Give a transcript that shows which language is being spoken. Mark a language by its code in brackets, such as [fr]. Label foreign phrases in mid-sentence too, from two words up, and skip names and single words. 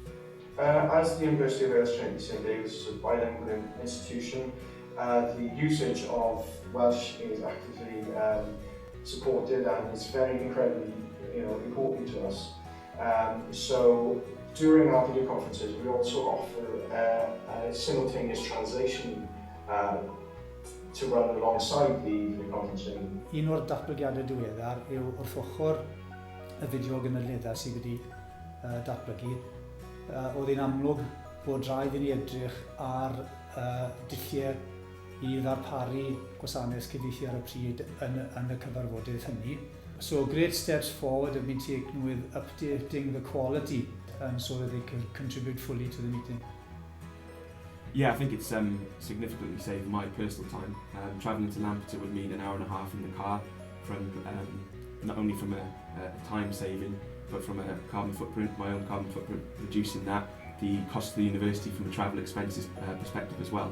[en] As the University of Wales Training St David's is a bilingual institution, the usage of Welsh is actively supported, and it's very incredibly important to us. So during our video conferences we also offer a simultaneous translation to run alongside the video conferencing. [cy] Un o'r datblygiadau diweddar yw wrth ochr y fideo gynadleddau sydd wedi datblygu. Oedd hi'n amlwg bod rhaid i ni edrych ar dulliau i ddarparu gwasanaeth cyfieithu ar y pryd yn y cyfarfodydd hynny. [en] So great steps forward have been taken with updating the quality so that they can contribute fully to the meeting. Yeah, I think it's significantly saved my personal time. Travelling to Lampeter would mean an hour and a half in the car, from not only from a time saving, but from a carbon footprint, my own carbon footprint, reducing that, the cost of the university from a travel expenses perspective as well.